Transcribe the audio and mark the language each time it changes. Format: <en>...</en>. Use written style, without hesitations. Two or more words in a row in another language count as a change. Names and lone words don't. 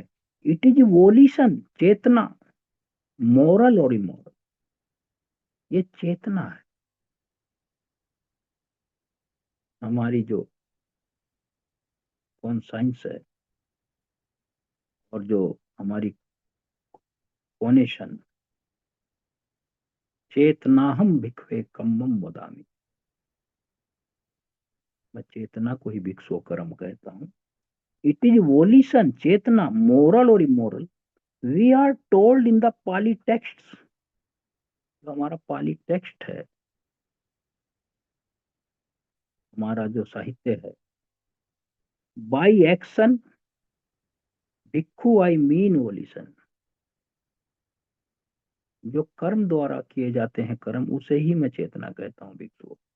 <en>it is volition,</en> <hi>चेतना, मोरल और इमोरल, ये चेतना है। हमारी जो कॉन्साइंस है और जो हमारी कॉनेशन,</hi> <pi>चेतनाहम भिक्खवे कम्मम वदामि,</pi> <hi>मैं चेतना को ही भिक्षु कर्म कहता हूँ।</hi> <en>it is volition,</en> <hi>चेतना, मोरल और इमोरल,</hi> <en>we are told in the Pali text,</en> <hi>जो हमारा पाली टेक्स्ट है, हमारा जो साहित्य है,</hi> <en>by action</en> <hi>भिक्खु</hi> <en>I mean volition,</en> <hi>जो कर्म द्वारा किए जाते हैं कर्म, उसे ही मैं चेतना कहता हूँ भिक्षु।</hi>